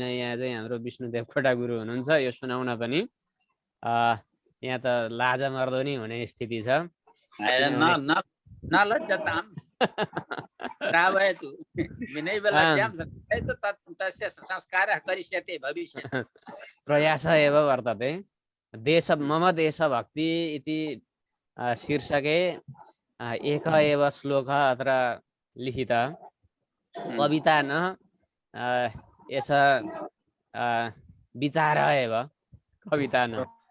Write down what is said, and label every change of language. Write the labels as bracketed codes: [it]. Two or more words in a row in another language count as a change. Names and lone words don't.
[ne] यहाँ चाहिँ हाम्रो विष्णु देवकोटा गुरु हुनुहुन्छ, यो सुनाउन पनि यहाँ त लाजा मर्दो नि हुने स्थिति छ। [sa] प्रयास एव वर्तते। देश मम देशभक्ति इति शीर्षके एक एव श्लोक अत्र लिखित कविता न एष विचार एव कविता न।